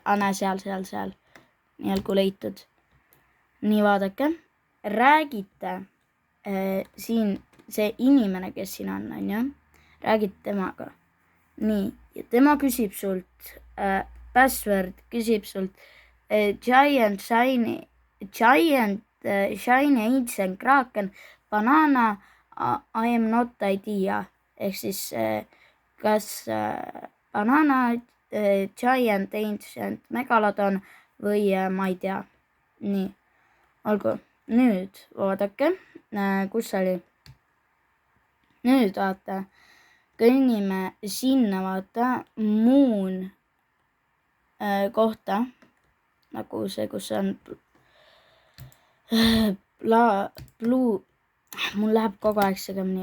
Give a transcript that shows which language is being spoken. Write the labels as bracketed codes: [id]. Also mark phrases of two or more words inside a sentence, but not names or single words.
[et] Näe, seal. Nii olgu leitud. Nii, vaadake. Räägite siin see inimene, kes siin on ju. Räägid temaga. Nii, ja tema küsib sult, password küsib sult, [en] giant shiny ancient kraken, banana, I am not idea. [et] Ehk siis kas banana, [en] giant ancient megalodon [et] või ma ei tea. Nii, olgu. Nüüd vaadake, kus oli. Nüüd vaata, kõnnime sinna vaata moon kohta, nagu see, kus on mul läheb kogu aeg segamini.